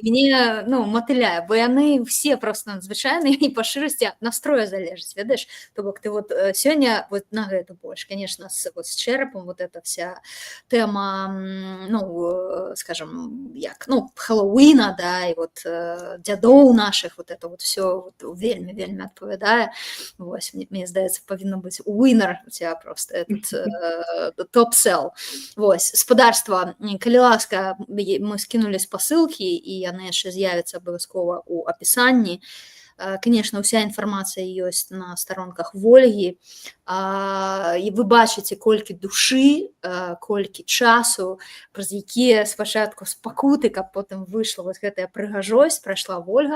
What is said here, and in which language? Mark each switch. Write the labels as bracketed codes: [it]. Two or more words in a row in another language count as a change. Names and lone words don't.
[be] і мне, ну, матыляе, бо яны все просто надзвычайныя і па шчырасці ад настроя залежыць, ведаеш? То бок ты вот сёння вот на гэта больш, конечно, з чэрапам вот эта вся тэма, ну, скажем, як, ну, Хэллоуіна, да, і вот дзядоў нашых, [ru] вот это вот все вот, [be] вельмі адпавядае. Вось, мне здаецца, павінна быць winner [ru] у тебя просто этот топ-сел. [be] Вось, спадарства, калі ласка, мы скінулі спасылкі, і яны яшчэ з'явяцца абавязкова ў апісанні. Конечно, уся інфармацыя ёсць на старонках Вольгі, і вы бачыце, колькі душы, колькі часу, праз якія спачатку спакуты, каб потым выйшла вот гэтая прыгажосць, прайшла Вольга.